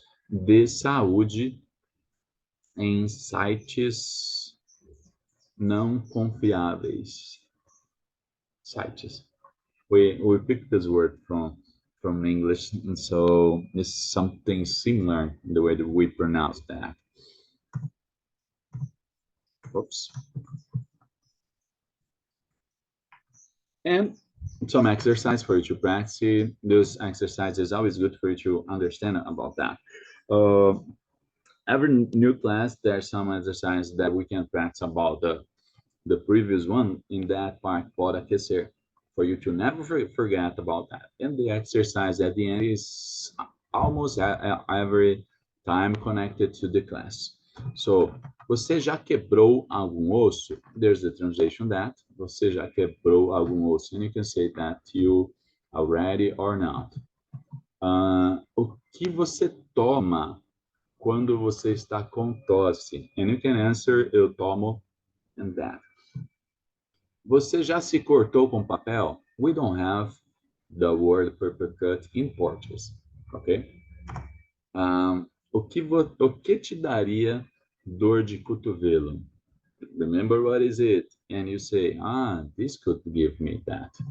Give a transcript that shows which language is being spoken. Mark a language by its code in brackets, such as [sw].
[pt] De saúde em sites não confiáveis. Sites. [en] We picked this word from English, and so it's something similar in the way that we pronounce that. Oops. And some exercise for you to practice. Those exercises always good for you to understand about that. Uh, every new class, there's some exercise that we can practice about the previous one in that part, [pt] pode aquecer, [en] for you to never forget about that. And the exercise at the end is almost every time connected to the class. [pt] So, você já quebrou algum osso? [en] There's the translation that. [pt] Você já quebrou algum osso? [en] And you can say that you already or not. [pt] O que você toma quando você está com tosse? [en] And you can answer, eu tomo, and that. [pt] Você já se cortou com papel? [en] We don't have the word paper cut in Portuguese, ok? [pt] O que te daria dor de cotovelo? [en] Remember what is it? And you say, this could give me that.